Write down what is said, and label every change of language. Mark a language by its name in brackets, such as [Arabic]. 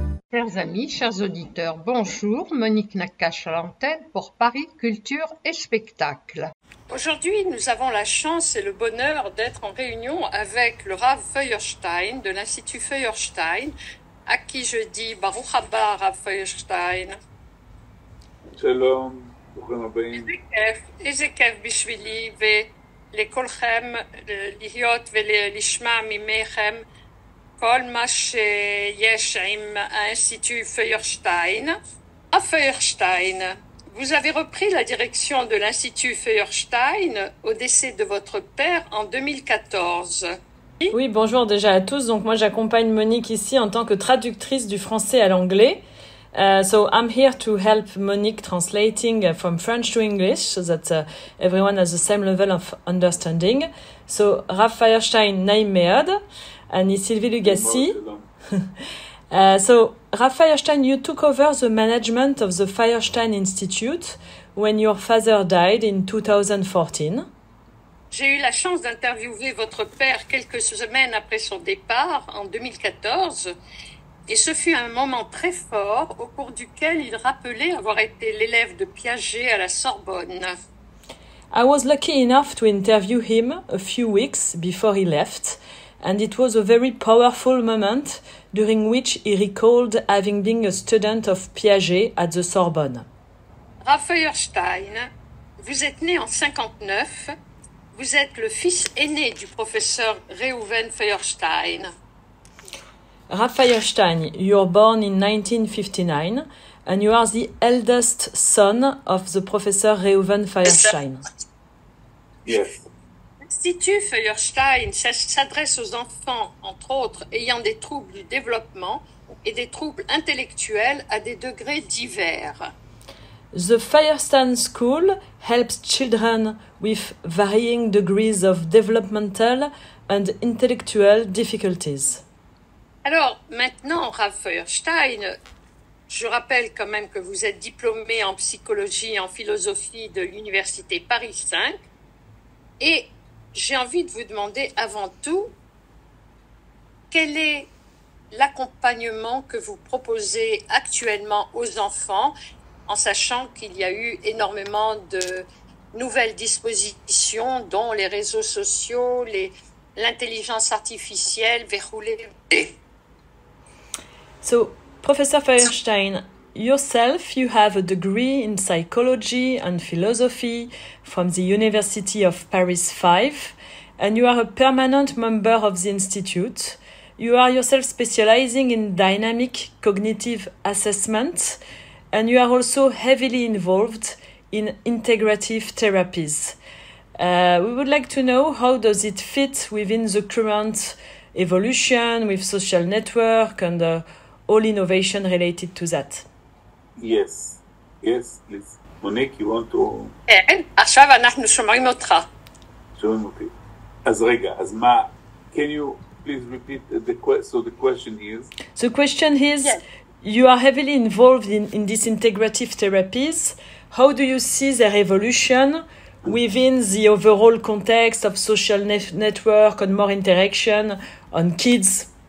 [French] Chers amis, chers auditeurs, bonjour, Monique Nakache à l'antenne pour Paris Culture et Spectacle. Aujourd'hui, nous avons la chance et le bonheur d'être en réunion avec le Rav Feuerstein de l'Institut Feuerstein, à qui je dis [Hebrew] Baruch haba [French] Rav Feuerstein. [Hebrew] Shalom, ברוכים הבאים. איזה כיף בשבילי ולכולכם להיות ולשמוע ממכם כל מה שיש עם האינstitut Feuerstein. [French] À Feuerstein, vous avez repris la direction de l'Institut Feuerstein au décès de votre père en 2014. Oui, bonjour déjà à tous. Donc moi j'accompagne Monique ici en tant que traductrice du français à l'anglais. [English] So I'm here to help Monique translating from French to English so that everyone has the same level of understanding. So Rav Feuerstein [Hebrew] Naim Meod [English] and Sylvie Lugassi. So Rav Feuerstein, you took over the management of the Feuerstein Institute when your father died in 2014. [French] J'ai eu la chance d'interviewer votre père quelques semaines après son départ, en 2014, et ce fut un moment très fort au cours duquel il rappelait avoir été l'élève de Piaget à la Sorbonne. [English] I was lucky enough to interview him a few weeks before he left, and it was a very powerful moment during which he recalled having been a student of Piaget at the Sorbonne. [French] Rav Feuerstein, vous êtes né en 59. Vous êtes le fils aîné du professeur Reuven Feuerstein. [English] Rav Feuerstein, you were born in 1959 and you are the eldest son of the professor Reuven Feuerstein. Yes. [French] L'Institut Feuerstein s'adresse aux enfants, entre autres, ayant des troubles du développement et des troubles intellectuels à des degrés divers. [English] The Feuerstein School helps children with varying degrees of developmental and intellectual difficulties. [French] Alors, maintenant, Rav Feuerstein, je rappelle quand même que vous êtes diplômé en psychologie et en philosophie de l'Université Paris 5. Et j'ai envie de vous demander avant tout, quel est l'accompagnement que vous proposez actuellement aux enfants, en sachant qu'il y a eu énormément de nouvelles dispositions, dont les réseaux sociaux, l'intelligence artificielle, verroulée. [English] So, Professor Feuerstein, yourself, you have a degree in psychology and philosophy from the University of Paris 5, and you are a permanent member of the Institute. You are yourself specializing in dynamic cognitive assessment, and you are also heavily involved in integrative therapies. We would like to know, how does it fit within the current evolution with social network and all innovation related to that? Yes, please. Monique, you want to... [Hebrew] כן, עכשיו אנחנו שומעים אותך. שומעים אותי. אז רגע, אז מה... [English] Can you please repeat the question? So the question is... The question is, Yes. You are heavily involved in these integrative therapies. How do you see their evolution within the overall context of social network and more interaction on kids?